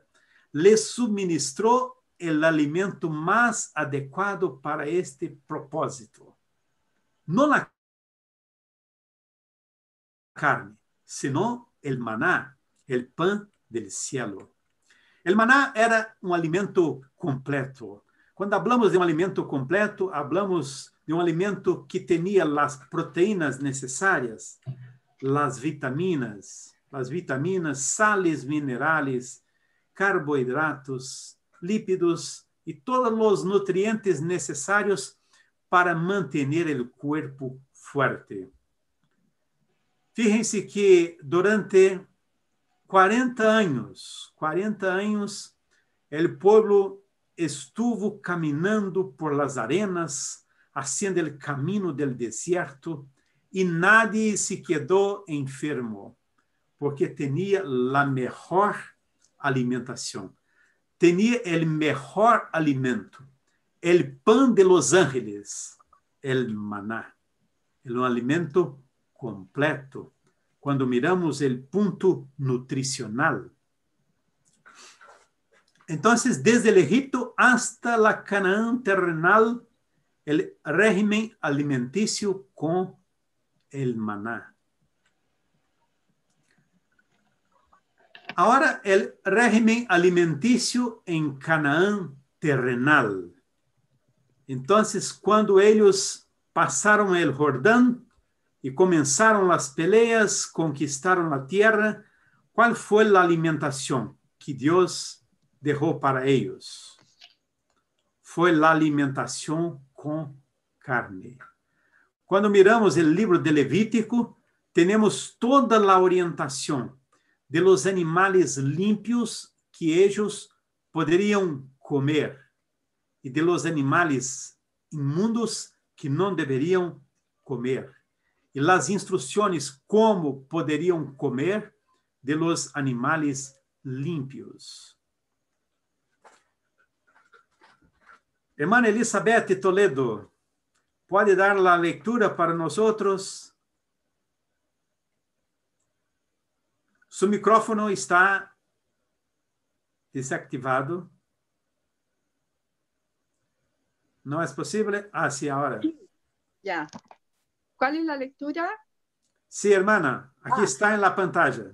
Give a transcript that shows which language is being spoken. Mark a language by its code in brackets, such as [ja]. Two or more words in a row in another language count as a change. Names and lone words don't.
[es] Les suministró el alimento más adecuado para este propósito. No la carne, sino el maná, el pan del cielo. El maná era um alimento completo. [pt] Quando [es] hablamos de [pt] um alimento completo, [es] hablamos de [pt] um alimento que tinha as proteínas necessárias, as vitaminas, [es] sales minerales, carbohidratos, lípidos [pt] e todos os nutrientes necessários para manter o corpo fuerte. [es] Fíjense que durante 40 años, el pueblo estuvo caminando por las arenas, haciendo el camino del desierto, y nadie se quedó enfermo, porque tenía la mejor alimentación, tenía el mejor alimento, el pan de los ángeles, el maná, un alimento completo. [pt] Quando miramos o ponto nutricional. Então, desde o Egipto [es] hasta la Canaán terrenal, [pt] o [es] régimen alimenticio [pt] com [es] el maná. [pt] Agora, o [es] régimen alimenticio [pt] em Canaán terrenal. Então, quando eles passaram o Jordão, e começaram as peleas, conquistaram a terra, qual foi a alimentação que Deus deixou para eles? Foi a alimentação com carne. Quando miramos o livro de Levítico, temos toda a orientação [es] de los [pt] animais limpios que eles poderiam comer e [es] de los [pt] animais imundos que não deveriam comer. e las instruções como poderiam comer [es] de los animales limpios. Hermana Elizabeth Toledo, [pt] ¿pode dar a leitura para nós? [es] Su micrófono está desactivado. ¿No es posible? Ah, sí, ahora. Ya. ¿Cuál es la lectura? Sí, hermana, aquí está en la pantalla.